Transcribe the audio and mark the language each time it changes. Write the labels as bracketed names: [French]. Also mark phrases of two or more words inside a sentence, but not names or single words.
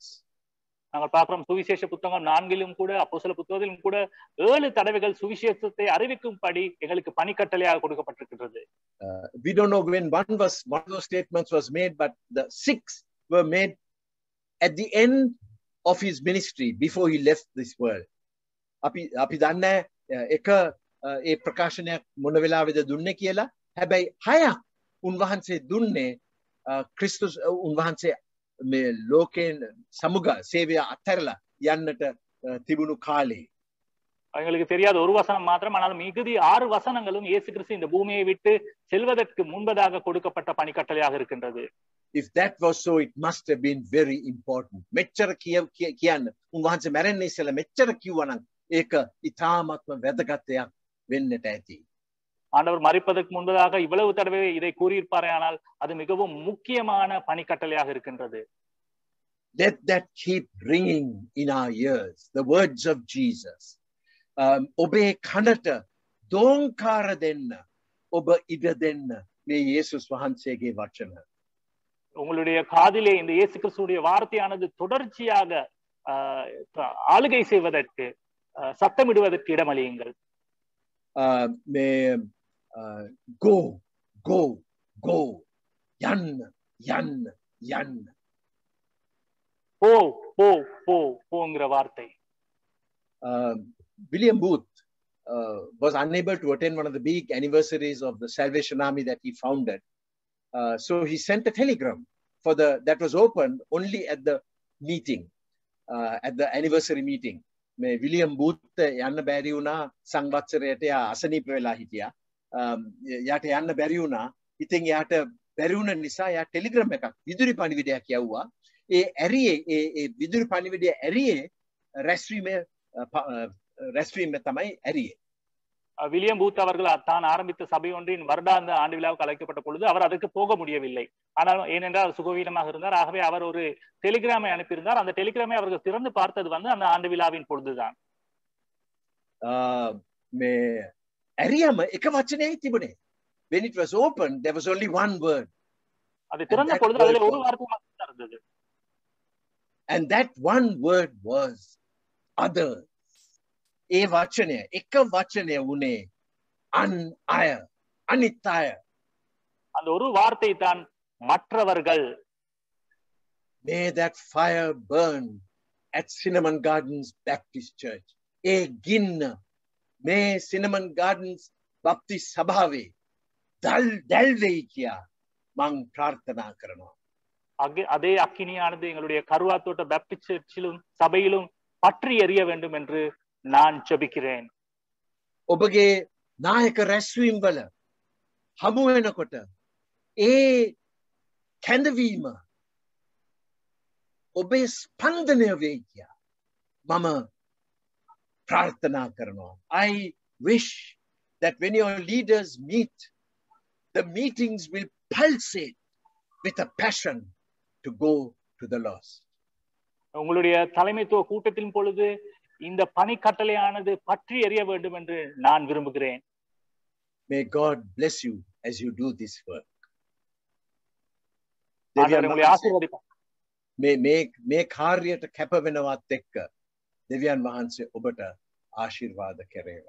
[Tamil] நாங்கள் பார்க்கிறோம் சுவிசேஷ புத்தகம் 4லும் கூட அப்போஸ்தல புத்தகத்திலும் கூட 7 தடவைகள் சுவிசேஷத்தை அறிவிக்கும்படி எங்களுக்கு பணிக்கட்டளையாக கொடுக்கப்பட்டிருக்கிறது. [English] We don't know when one of those statements was made, but the 6 were made at the end of his ministry before he left this world. [Sinhala] අපි දන්නේ එක ඒ ප්‍රකාශනයක් මොන වෙලාවෙද දුන්නේ කියලා. හැබැයි 6ක් උන්වහන්සේ දුන්නේ ක්‍රිස්තුස් උන්වහන්සේ මේ ලෝකයෙන් සමුග සේවය අත්හැරලා යන්නට තිබුණු කාලේ. [Tamil] அவங்களுக்கு தெரியாத ஒரு வசனம் மாத்திரம், ஆனால் மிகுதி 6 வசனங்களும் இயேசு கிறிஸ்து இந்த பூமியை விட்டு செல்வதற்கு முன்பதாக கொடுக்கப்பட்ட பணிக்கட்டளையாக இருக்கின்றது. [English] If that was so, it must have been very important. [Sinhala] මෙච්චර කියන්න උන්වහන්සේ මැරෙන්න ඉස්සෙල්ලා මෙච්චර කිව්වනම් ඒක ඉතාමත්ම වැදගත් දෙයක් වෙන්නට ඇති. [Tamil] ஆண்டவர் மரிப்பதற்கு முன்பதாக இவ்வளவு தடவை இதை கூறியிருப்பாரே, ஆனால் அது மிகவும் முக்கியமான பணிக்கட்டளையாக இருக்கின்றது. [English] Let that keep ringing in our ears, the words of Jesus. [Sinhala] ඔබේ කනට දෝංකාර දෙන්න, ඔබ ඉඩ දෙන්න මේ යේසුස් වහන්සේගේ වචන. [Tamil] உங்களுடைய காதிலே இந்த இயேசு கிறிஸ்துடைய வார்த்தையானது தொடர்ச்சியாக ஆளுகை செய்வதற்கு சத்தமிடுவதற்கு இடமளியுங்கள். [English] Go, go, go. [Sinhala] Yan. [Tamil] போ போ போ போங்கிற வார்த்தை. [English] William Booth was unable to attend one of the big anniversaries of the Salvation Army that he founded. So he sent a telegram that was opened only at the meeting, at the anniversary meeting. [Sinhala] William Booth යන්න බැරි වුණා සංවත්සරයට අසනීප වෙලා හිටියා. යාට යන්න බැරි වුණා. ඉතින් යාට බැරි වුණ නිසා යා ටෙලිග්‍රෑම් එකක් විදුලි පණිවිඩයක් යවුවා. ඒ ඇරියේ ඒ විදුලි පණිවිඩය ඇරියේ රැස්වීම තමයි ඇරියේ. [Tamil] வில்லியம் பூத் அவர்கள் தான் ஆரம்பித்த சபை ஒன்றின் வருடாந்த ஆண்டு விழாவுக்கு அழைக்கப்பட்ட பொழுது அவர் அதற்கு போக முடியவில்லை. ஆனால் ஏனென்றால் சுகவீனமாக இருந்தார். ஆகவே அவர் ஒரு டெலிகிராமை அனுப்பியிருந்தார். அந்த டெலிகிராமை அவர்கள் திறந்து பார்த்தது அந்த ஆண்டு விழாவின் பொழுதுதான். [Sinhala] ඇරියම එක වචනයයි තිබුණේ. [English] When it was opened, there was only one word. [Tamil] அது திறந்த பொழுது அதிலே ஒரு வார்த்தை மட்டும் இருந்தது. [English] And that one word was others. [Sinhala] ඒ වචනය එක වචනය වුණේ අනිත් අය. [Tamil] அந்த ஒரு வார்த்தை தான் மற்றவர்கள். [English] May that fire burn at Cinnamon Gardens Baptist Church. [Sinhala] ඒ ගින්න මේ Cinnamon Gardens Baptist සභාවේ දැල් වෙයි කියා මං ප්‍රාර්ථනා කරනවා. [Tamil] அதே அக்கினியானது எங்களுடைய கருவாத்தோட்ட பேப்டிஸ்ட் சர்ச்சிலும் சபையிலும் பற்றி எரிய வேண்டும் என்று நான் ஜெபிக்கிறேன். [Sinhala] ඔබගේ නායක රැස්වීම් වල හමු වෙනකොට ඒ කැඳවීම ඔබේ ස්පන්දනය වෙයි කියා මම ප්‍රාර්ථනා කරනවා. [English] I wish that when your leaders meet, the meetings will pulsate with a passion to go to the lost. [Tamil] உங்களுடைய தலைமைத்துவ கூட்டத்தின் பொழுது இந்த பணிக்கட்டளையானது பற்றி எரிய வேண்டும் என்று நான் விரும்புகிறேன். [English] May God bless you as you do this work. [Sinhala] මේ කාර්යයට කැප වෙනවත් එක්ක දෙවියන් වහන්සේ ඔබට ආශිර්වාද කෙරේවා.